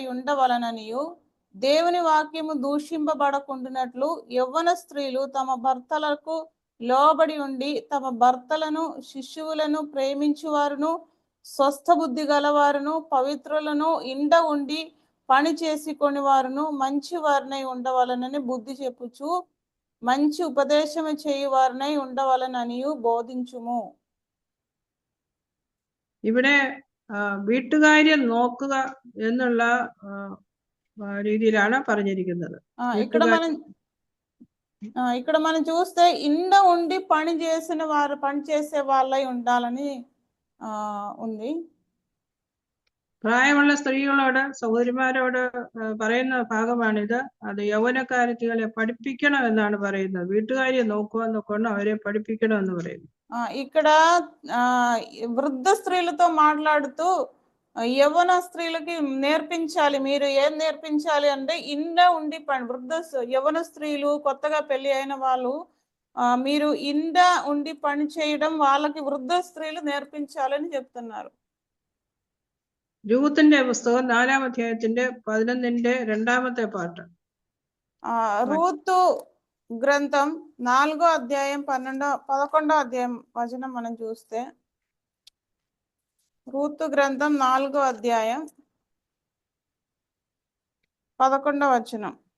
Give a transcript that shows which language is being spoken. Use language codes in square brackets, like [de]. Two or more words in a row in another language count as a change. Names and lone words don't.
[te] ఉండవలననియు, దేవుని వాక్యము దూషింపబడకుండానట్లు యవ్వన స్త్రీలు తమ భర్తలకు లోబడి ఉండి తమ భర్తలను శిశువులను ప్రేమించువారును స్వస్థ బుద్ధి గలవారును పవిత్రులను ఇండ ఉండి పని చేసుకొని వారును మంచి వారినై ఉండవలనని బుద్ధి చెప్పుచు మంచి ఉపదేశము చేయువారినై ఉండవలననియు బోధించుము. [ml] ഇവിടെ വീട്ടുകാര്യം നോക്കുക എന്നുള്ള രീതിയിലാണ് പറഞ്ഞിരിക്കുന്നത്. [te] ఇక్కడ మనం చూస్తే ఇండ ఉండి పని చేసే వాళ్ళై ఉండాలని ఉంది. [ml] പ്രായമുള്ള സ്ത്രീകളോട് സഹോദരിമാരോട് പറയുന്ന ഭാഗമാണിത്. അത് യൗവനക്കാരത്തികളെ പഠിപ്പിക്കണം എന്നാണ് പറയുന്നത്. വീട്ടുകാര്യം നോക്കുക എന്നൊക്കെ അവരെ പഠിപ്പിക്കണം എന്ന് പറയുന്നു. [te] ఇక్కడ వృద్ధ స్త్రీలతో మాట్లాడుతూ యవ్వన స్త్రీలకి నేర్పించాలి. మీరు ఏం నేర్పించాలి అంటే ఇండ ఉండి యవ్వన స్త్రీలు కొత్తగా పెళ్లి అయిన వాళ్ళు మీరు ఇండ ఉండి పని చేయడం వాళ్ళకి వృద్ధ స్త్రీలు నేర్పించాలని చెప్తున్నారు. [ml] രൂത്തിന്റെ പുസ്തകം 4ാം അധ്യായത്തിന്റെ 11ന്റെ 2ാമത്തെ പാർട്ട്. [te] రూతు గ్రంథం 4వ అధ్యాయం 11వ అధ్యాయం వచనం మనం చూస్తే, రూతు గ్రంథం 4వ అధ్యాయం 11వ వచనం.